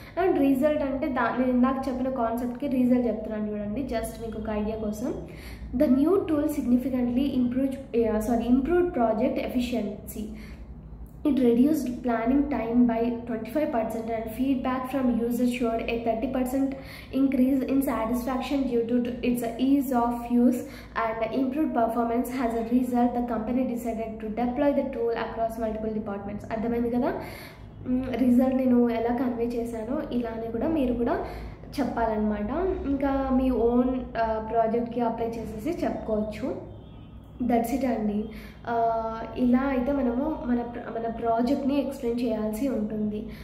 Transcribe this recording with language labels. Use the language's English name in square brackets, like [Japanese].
[Telugu] And result అంటే నేను ఇందాక చెప్పిన కాన్సెప్ట్కి రిజల్ట్ చెప్తున్నాను చూడండి, [English] Just మీకు ఒక idea కోసం. The new tool significantly improved project efficiency. It reduced planning time by 25% and feedback from users showed a 30% increase in satisfaction due to its ease of use and improved performance. As a result, the company decided to deploy the tool across multiple departments. [Telugu] అర్థమైంది కదా result నేను ఎలా convey చేశానో ఇలానే కూడా మీరు కూడా చెప్పాలన్నమాట. ఇంకా మీ ఓన్ ప్రాజెక్ట్కి అప్లై చేసేసి చెప్పుకోవచ్చు. [English] that's it [Telugu] అండి. ఇలా అయితే మనము మన ప్రాజెక్ట్ని ఎక్స్ప్లెయిన్ చేయాల్సి ఉంటుంది.